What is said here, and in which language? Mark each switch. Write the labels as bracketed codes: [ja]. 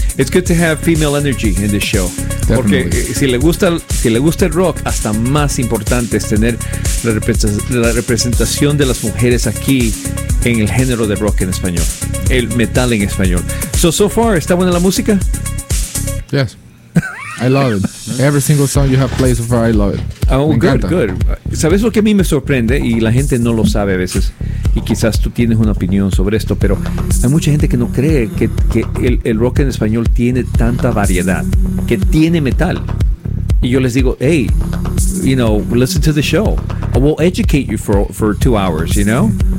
[en] It's good to have female energy in this show. Definitely. [es] Porque si le gusta el rock, hasta más importante es tener la representación de las mujeres aquí en el género de rock en español, el metal en español. [en] So far, [es] ¿está buena la música? [en] Yes. I love it. Every single song you have played so far, I love it. Oh, good, [es] encanta. [en] Good. [es] ¿Sabes lo que a mí me sorprende? Y la gente no lo sabe a veces. Y quizás tú tienes una opinión sobre esto, pero hay mucha gente que no cree que el rock en español tiene tanta variedad, que tiene metal. Y yo les digo, [en] hey, you know, listen to the show. I will educate you for 2 hours, you know?